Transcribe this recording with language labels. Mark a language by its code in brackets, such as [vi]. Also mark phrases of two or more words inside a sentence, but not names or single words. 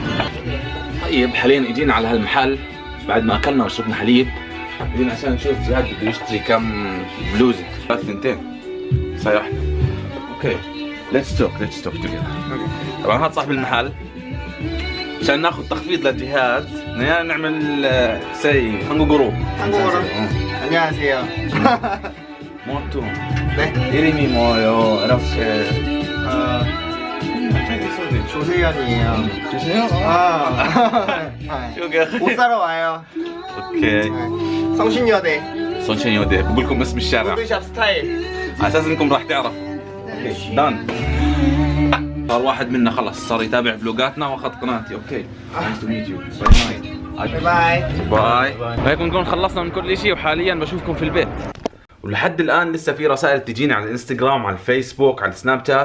[ar] طيب حاليا اجينا على هالمحل بعد ما اكلنا وشربنا حليب، اجينا عشان نشوف جهاد بده يشتري كم بلوزه. [en] 2 [ar] ساعة واحدة. [en] okay let's talk together. [ar] طبعا هذا صاحب المحل عشان ناخذ تخفيض لجهاد بدنا نعمل سي 한국어로. [ko] 안녕하세요. 뭐또 네. 이름이 뭐예요? 이렇게 조세현이에요. 주세요. 옷 사러 와요. [ar] اوكي [ko] 성신여대. [ar] صنشن يودي بقول لكم اسم الشارع [ko] 푸드샵 스타일. [ar] على اساس انكم راح تعرفوا. [en] okay done. [ar] صار واحد منا خلص صار يتابع فلوقاتنا واخذ قناتي. [en] okay nice to meet you. [ar] باي. باي. هيك بنكون خلصنا من كل شيء وحاليا بشوفكم في البيت. ولحد الان لسه في رسائل تجيني على الانستغرام، على الفيسبوك، على السناب شات.